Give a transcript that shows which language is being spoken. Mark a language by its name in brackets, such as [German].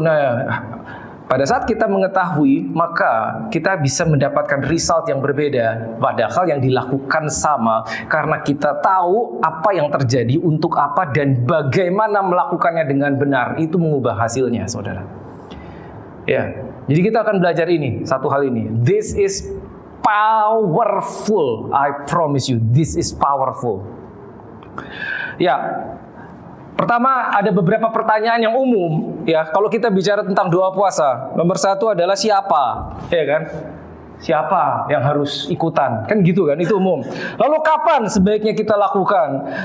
[Indonesian] Nah, pada saat kita mengetahui, maka kita bisa mendapatkan result yang berbeda. Padahal yang dilakukan sama, karena kita tahu apa yang terjadi, untuk apa, dan bagaimana melakukannya dengan benar. Itu mengubah hasilnya, saudara. Ya. Jadi kita akan belajar satu hal ini. [English] This is powerful. I promise you, this is powerful. [Indonesian] Ya, pertama ada beberapa pertanyaan yang umum. Ya, kalau kita bicara tentang doa puasa, nomor 1 adalah siapa, ya kan? Siapa yang harus ikutan? Kan gitu kan, itu umum. Lalu kapan sebaiknya kita lakukan?